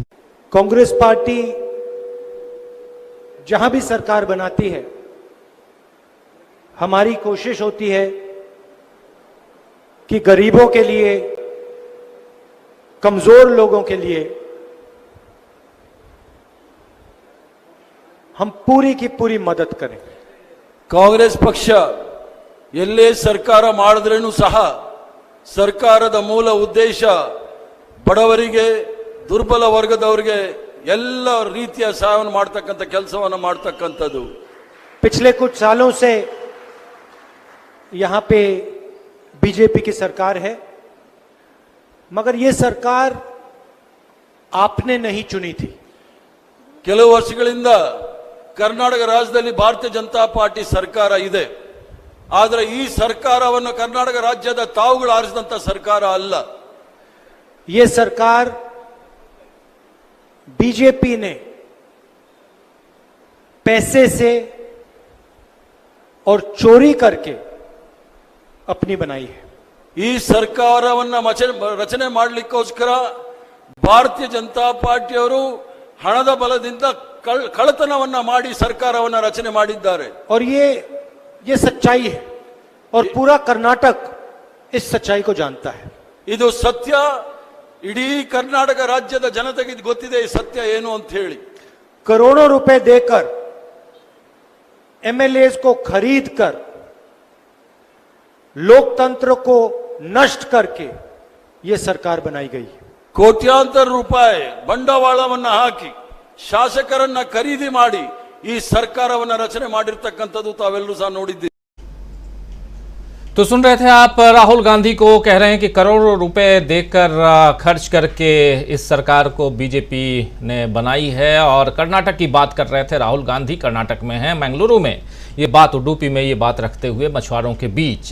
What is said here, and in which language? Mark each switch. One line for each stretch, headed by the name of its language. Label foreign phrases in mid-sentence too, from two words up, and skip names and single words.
Hindi: कांग्रेस पार्टी जहां भी सरकार बनाती है, हमारी कोशिश होती है कि गरीबों के लिए, कमजोर लोगों के लिए हम पूरी की पूरी मदद करें।
Kannada: ಕಾಂಗ್ರೆಸ್ ಪಕ್ಷ ಎಲ್ಲೇ ಸರ್ಕಾರ ಮಾಡಿದ್ರೇನು ಸಹ ಸರ್ಕಾರದ ಮೂಲ ಉದ್ದೇಶ ಬಡವರಿಗೆ, ದುರ್ಬಲ ವರ್ಗದವರಿಗೆ ಎಲ್ಲ ರೀತಿಯ ಸಹಾಯವನ್ನು ಮಾಡತಕ್ಕಂತ ಕೆಲಸವನ್ನು ಮಾಡತಕ್ಕಂತದ್ದು।
Hindi: पिछले कुछ सालों से यहां पे बीजेपी की सरकार है, मगर यह सरकार आपने नहीं चुनी थी।
Kannada: ಕೆಲವು ವರ್ಷಗಳಿಂದ ಕರ್ನಾಟಕ ರಾಜ್ಯದಲ್ಲಿ ಭಾರತೀಯ ಜನತಾ ಪಾರ್ಟಿ ಸರ್ಕಾರ ಇದೆ, ಆದರೆ ಈ ಸರ್ಕಾರವನ್ನು ಕರ್ನಾಟಕ ರಾಜ್ಯದ ತಾವುಗಳು ಆರಿಸಿದಂತ ಸರ್ಕಾರ ಅಲ್ಲ।
Hindi: यह सरकार बीजेपी ने पैसे से और चोरी करके अपनी बनाई है।
Kannada: ಈ ಸರ್ಕಾರವನ್ನ ರಚನೆ ಮಾಡಲಿಕ್ಕೋಸ್ಕರ ಭಾರತೀಯ ಜನತಾ ಪಾರ್ಟಿಯವರು ಹಣದ ಬಲದಿಂದ ಕಳ್ಳತನವನ್ನ ಮಾಡಿ ಸರ್ಕಾರವನ್ನ ರಚನೆ ಮಾಡಿದ್ದಾರೆ।
Hindi: और ये सच्चाई है और पूरा कर्नाटक इस सच्चाई को जानता है।
Kannada: ಇದು ಸತ್ಯ, ಇಡೀ ಕರ್ನಾಟಕ ರಾಜ್ಯದ ಜನತೆಗೆ ಇದು ಗೊತ್ತಿದೆ ಈ ಸತ್ಯ ಏನು ಅಂತ ಹೇಳಿ।
Hindi: करोड़ों रुपए देकर, एमएलए को खरीद कर, लोकतंत्र को नष्ट करके यह सरकार बनाई गई है।
Kannada: ಕೋಟ್ಯಾಂತರ ರೂಪಾಯಿ ಬಂಡವಾಳವನ್ನ ಹಾಕಿ ಶಾಸಕರನ್ನ ಖರೀದಿ ಮಾಡಿ ಈ ಸರ್ಕಾರವನ್ನ ರಚನೆ ಮಾಡಿರ್ತಕ್ಕಂಥದ್ದು ತಾವೆಲ್ಲರೂ ಸಹ ನೋಡಿದ್ದೀರಿ।
Hindi: तो सुन रहे थे आप राहुल गांधी को कह रहे हैं कि करोड़ों रुपए देकर खर्च करके इस सरकार को बीजेपी ने बनाई है। और कर्नाटक की बात कर रहे थे राहुल गांधी, कर्नाटक में हैं, मैंगलुरु में ये बात, उडुपी में ये बात रखते हुए मछुआरों के बीच।